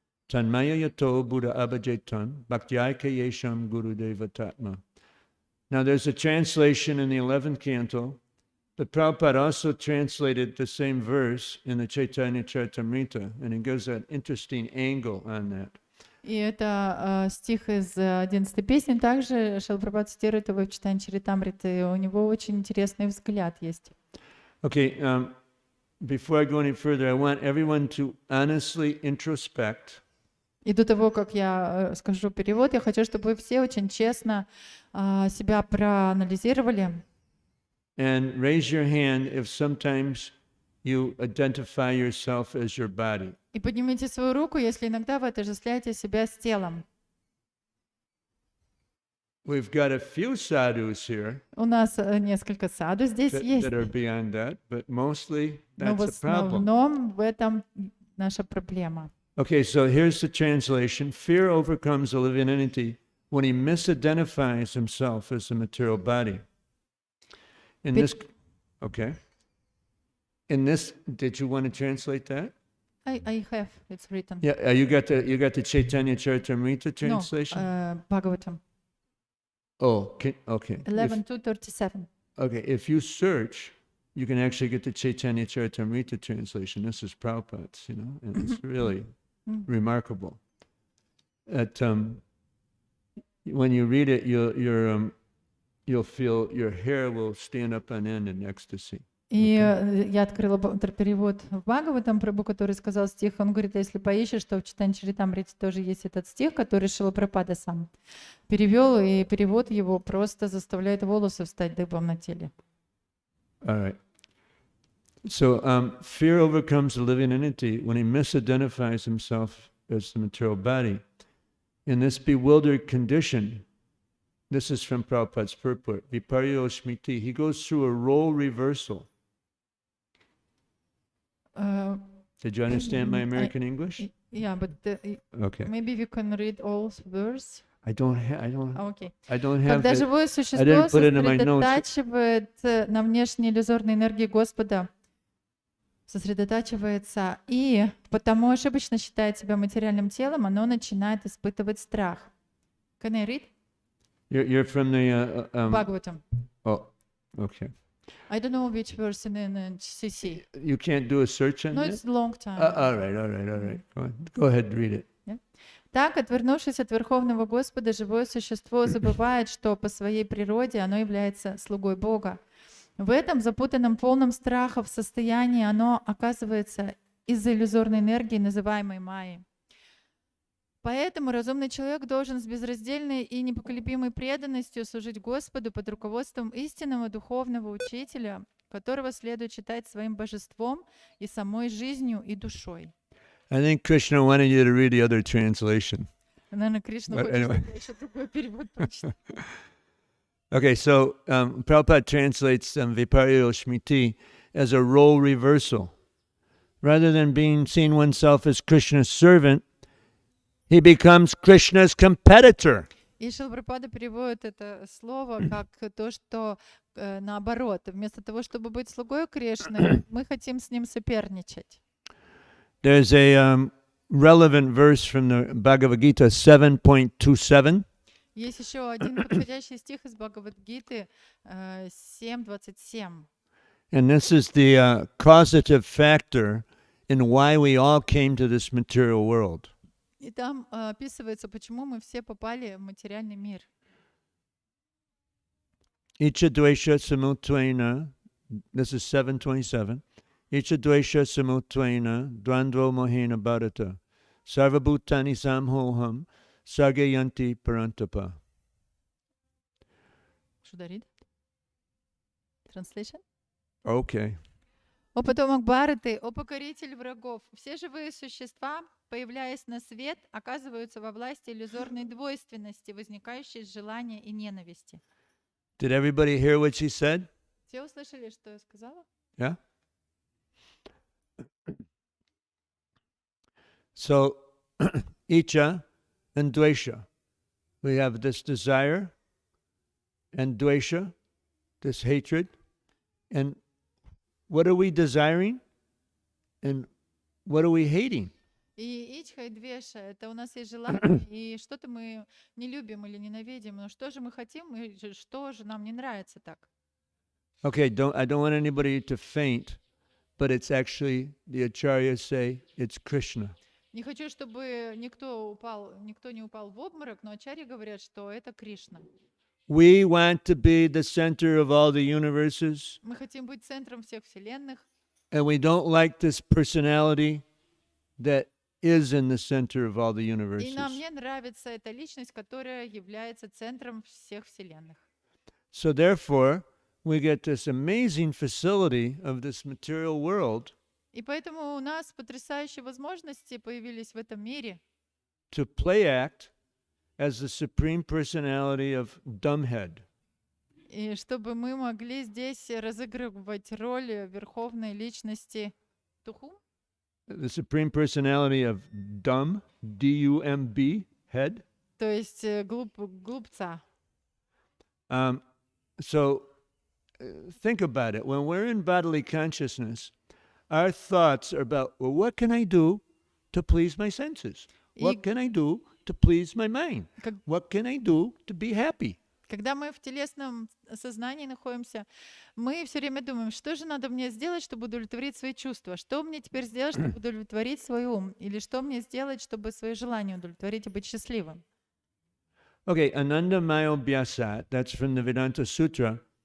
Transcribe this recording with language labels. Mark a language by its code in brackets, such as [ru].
[sa] Tanmaya yato Buddha abhajetan bhaktyayaka yesham gurudeva tatma. [en] Now there's a translation in the 11th canto, but Prabhupada also translated the same verse in the Chaitanya Charitamrita, and it gives an interesting angle on that. [ru] И это стих из 11 песни, также Шрила Прабхупада цитирует его в читании Чаритамриты, и у него очень интересный взгляд есть. [en] Okay, before I go any further, I want everyone to honestly introspect. [ru] И до того, как я скажу перевод, я хочу, чтобы вы все очень честно себя проанализировали. [en] And raise your hand if sometimes you identify yourself as your body. [ru] И поднимите свою руку, если иногда вы отождествляете себя с телом. [en] We've got a few sadhus here [ru] У нас несколько саду здесь есть, [en] that are beyond that, but mostly [ru] но в [en] that's a problem. [ru] основном в этом наша проблема. [en] Okay, so here's the translation. Fear overcomes a living entity when he misidentifies himself as a material body. In this, okay. In this, did you want to translate that? I have, it's written. Yeah, you got the Chaitanya Charitamrita translation? No, Bhagavatam. Oh, okay. 11:237. Okay, if you search you can actually get the Chaitanya Charitamrita translation. This is Prabhupada's, and it's really remarkable. When you read it, you'll feel your hair will stand up on end in ecstasy. [ru] И я открыла перевод в Бхагаватам, Прабху, который сказал стих, он говорит, если поищешь, то в Чайтанья Чаритамрите тоже есть этот стих, который Шрила Прабхупада сам перевел, и перевод его просто заставляет волосы встать дыбом на теле. [en] All right. So fear overcomes the living entity when he misidentifies himself as the material body. In this bewildered condition, this is from Prabhupada's purport, Viparyo Smriti, he goes through a role reversal. Did you understand my American English? Yeah, but Okay. maybe you can read all verse. I don't Okay. have [ru] Когда [en] it. [ru] живое [en] I [ru] существо [en] didn't put it in my notes. [ru] сосредотачивает на внешней иллюзорной энергии Господа, сосредотачивается, и потому ошибочно считает себя материальным телом, оно начинает испытывать страх. [en] Can I read? You're from the... [ru] Бхагаватам. [en] Oh, okay. I don't know which verse in CC. You can't do a search on No, that? it's long time. All right. Go ahead and read it. [ru] Так, отвернувшись от Верховного Господа, живое существо забывает, что по своей природе оно является слугой Бога. В этом запутанном, полном страхов состоянии оно оказывается из-за иллюзорной энергии, называемой майей. Поэтому разумный человек должен с безраздельной и непоколебимой преданностью служить Господу под руководством истинного духовного учителя, которого следует считать своим божеством и самой жизнью и душой. [en] I think Krishna wanted you to read the other translation. [ru] Наверное, Кришна [en] But [ru] хочет, [en] anyway. [ru] чтобы я еще другой перевод прочитала. [en] Okay, so Prabhupada translates Viparyo Smriti as a role reversal. Rather than being seen oneself as Krishna's servant, he becomes Krishna's competitor. [ru] И Шрила Прабхупада переводит это слово как то, что наоборот, вместо того, чтобы быть слугой Кришны, мы хотим с ним соперничать. [en] There's a relevant verse from the Bhagavad Gita 7.27. [ru] Есть еще один подходящий стих из Бхагавад-гиты 7.27. [en] And this is the causative factor in why we all came to this material world. [ru] И там описывается, почему мы все попали в материальный мир. [sa] Icha dvesha samutvaina, [en] this is 7.27. [sa] Icha dvesha samutvaina, dvandvo mohena bharata, sarvabhutani samhoham, sargayanti parantapa. [en] Should I read? Translation? Okay. [ru] О потомок Бхараты, о покоритель врагов, все живые существа, появляясь на свет, оказываются во власти иллюзорной двойственности, возникающей из желания и ненависти. [en] Did everybody hear what she said? [ru] Все услышали, что я сказала? [en] Yeah? So, Icha and Dvesha. We have this desire and Dvesha, this hatred. And what are we desiring? And what are we hating? [ru] И ичха, и двеша, это у нас есть желание, и что-то мы не любим или ненавидим, но что же мы хотим, и что же нам не нравится так? [en] Okay, I don't want anybody to faint, but it's actually, the acharyas say, it's Krishna. [ru] Не хочу, чтобы никто не упал в обморок, но ачарьи говорят, что это Кришна. [en] We want to be the center of all the universes, [ru] Мы хотим быть центром всех вселенных, [en] and we don't like this personality that is in the center of all the [ru] и [en] universes. [ru] нам не нравится эта личность, которая является центром всех вселенных. [en] So therefore, we get this amazing facility of this material world [ru] И поэтому у нас потрясающие возможности появились в этом мире [en] to play act as the supreme personality of dumbhead. [ru] и чтобы мы могли здесь разыгрывать роль верховной личности Туху, [en] The supreme personality of dumb, D-U-M-B, head. [ru] то есть глупца. [en] So think about it. When we're in bodily consciousness, our thoughts are about, well, what can I do to please my senses? What can I do to please my mind? What can I do to be happy? [ru] Когда мы в телесном сознании находимся, мы все время думаем, что же надо мне сделать, чтобы удовлетворить свои чувства? Что мне теперь сделать, чтобы удовлетворить свой ум? Или что мне сделать, чтобы свои желания удовлетворить и быть счастливым? [en] Okay, Ananda Mayobhyasat, that's from the Vedanta Sutra.